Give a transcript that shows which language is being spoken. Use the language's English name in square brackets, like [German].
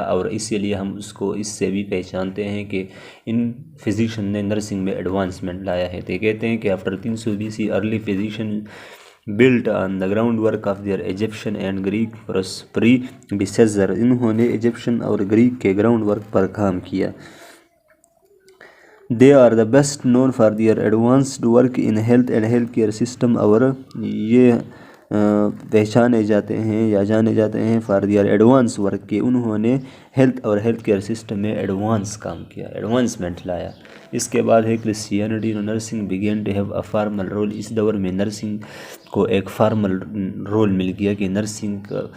[Urdu] اور اسی لیے ہم اس کو اس سے بھی پہچانتے ہیں کہ ان فزیشین نے نرسنگ میں ایڈوانسمنٹ لایا ہے. تو کہتے ہیں کہ [English] After 300 BC early physician built on the groundwork of their Egyptian and Greek predecessors. [Urdu] انہوں نے ایجپشن اور گریک کے گراؤنڈ ورک پر کام کیا. [English] They are the best known for their advanced work in health and healthcare system. [Urdu] اور یہ پہچانے جاتے ہیں یا جانے جاتے ہیں [English] for their advanced work [Urdu] کہ انہوں نے ہیلتھ اور ہیلتھ کیئر سسٹم میں ایڈوانس کام کیا، ایڈوانسمنٹ لایا۔ اس کے بعد ہے Christianity, [English] Nursing begin to have a formal role. [Urdu] اس دور میں نرسنگ کو ایک فارمل رول مل گیا کہ نرسنگ